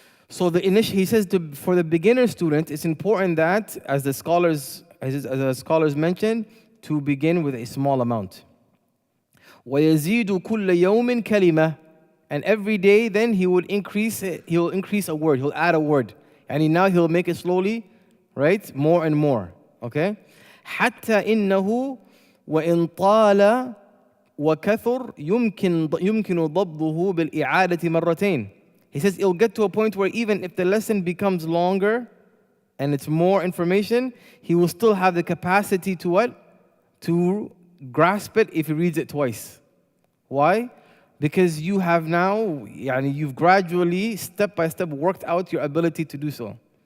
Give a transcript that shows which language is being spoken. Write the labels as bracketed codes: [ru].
[en] So he says for the beginner student, it's important that, as the scholars mentioned, to begin with a small amount. [ar] وَيَزِيدُ كُلَّ يَوْمٍ كَلِمَةٍ. [en] And every day, then he will increase a word. He'll add a word, and now he'll make it slowly, right? More and more. Okay. [ar] حتى إنه وإن طال وكثر يمكن ضبطه بالإعادة مرتين. [en] He says it'll get to a point where even if the lesson becomes longer and it's more information, he will still have the capacity to what? To grasp it if he reads it twice. Why? Because you have now, you've gradually, step by step, worked out your ability to do so.